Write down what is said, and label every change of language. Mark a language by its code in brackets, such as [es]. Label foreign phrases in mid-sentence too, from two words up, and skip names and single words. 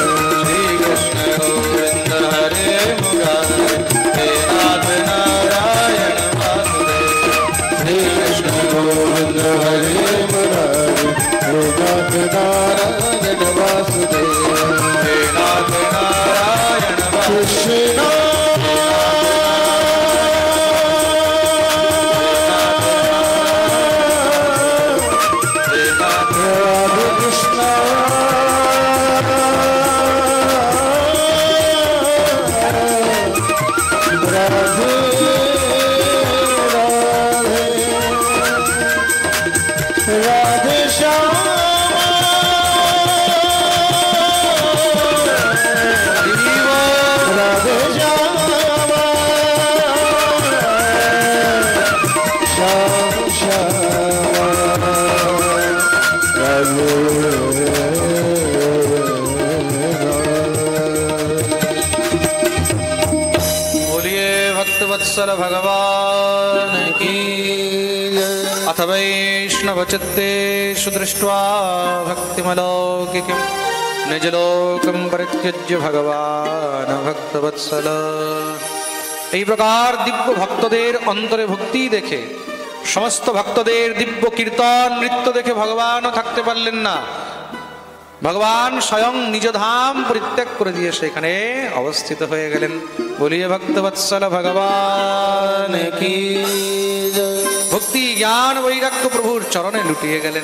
[sa] श्री कृष्ण गोविंद हरे मुरारे, हे नाथ नारायण वासुदेव, श्री कृष्ण गोविंद हरे मुरारे नाथ नारायण वासुदेव हे नाथ नारायण कृष्ण हे नाथ राधे कृष्ण राधे राधे राधे श्याम राधे श्याम श्याम শ্যামা রাধে [hi] बोलिए भक्तवत्सल भगवान की [sa] अथ वैष्णवचित्तेषु दृष्ट्वा भक्तिमलौकिकं निजलोकं परित्यज्य भगवान भक्तवत्सल। [bn] এই প্রকার দিব্য ভক্তদের অন্তরে ভক্তি দেখে, সমস্ত ভক্তদের দিব্য কীর্তন নৃত্য দেখে ভগবানও থাকতে পারলেন না। ভগবান স্বয়ং নিজ ধাম পরিত্যাগ করে দিয়ে সেখানে অবস্থিত হয়ে গেলেন। [hi] बोलिए भक्तवत्सल भगवान की [bn] ভক্তি জ্ঞান বৈরাগ্য প্রভুর চরণে লুটিয়ে গেলেন।